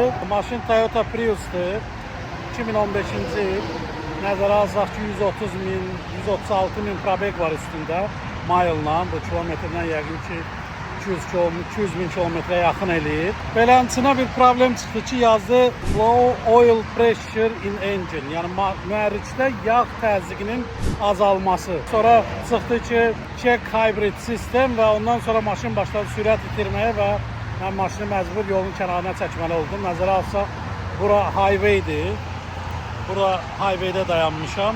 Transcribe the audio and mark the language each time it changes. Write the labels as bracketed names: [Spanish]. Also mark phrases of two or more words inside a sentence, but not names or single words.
[Azerbaijani] Maşın Toyota Prius'dur. 2015-ci il. Nəzərə alsaq ki 130 min, 136 min probek var üstündə. Mayılla, bu kilometrdən yəqin ki 200 min kilometrə yaxın eləyir. Belənçinə bir problem çıxdı ki, yazdı [English] low oil pressure in engine. [Azerbaijani] Yəni mühərrikdə yağ təzyiqinin azalması. Sonra çıxdı ki, [English] check hybrid [Azerbaijani] sistem və ondan sonra maşın başladı sürət itirməyə və mən maşını məcbur yolun kənarına çəkməli oldum. Nəzərə alsaq, bura highwaydir. Bura highwaydə dayanmışam.